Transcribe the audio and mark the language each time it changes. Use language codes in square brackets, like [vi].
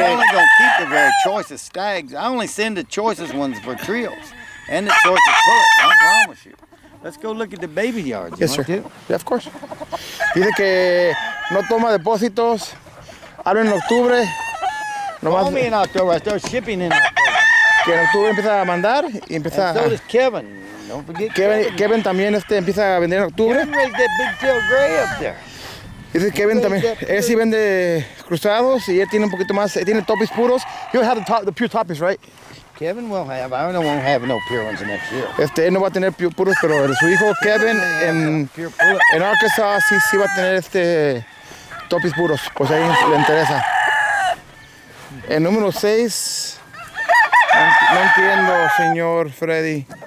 [en] only gonna keep the very choicest stags. I only send the choicest ones for trios and the choicest pullets. I promise you. Let's go look at the baby yards. Yes, sir. You want to? Yeah, of course. [es] Dice que no toma depósitos. Habla en octubre. [en] Call me in October. I start shipping in October. [es] Que en octubre empieza a mandar y empieza [en] And so does Kevin. Don't forget [es] Kevin también empieza a vender en octubre. [en] Kevin raised that big tail gray up there. [es] Dice Kevin también. Él sí vende cruzados y él tiene un poquito más. Tiene topis puros. [en] He'll have the pure topis, right? Kevin will have. I don't want to have no pure ones next year. [es] Él no va a tener puros, pero su hijo Kevin en Arkansas sí va a tener topis puros. Pues ahí le interesa. El número 6. No entiendo, señor Freddy.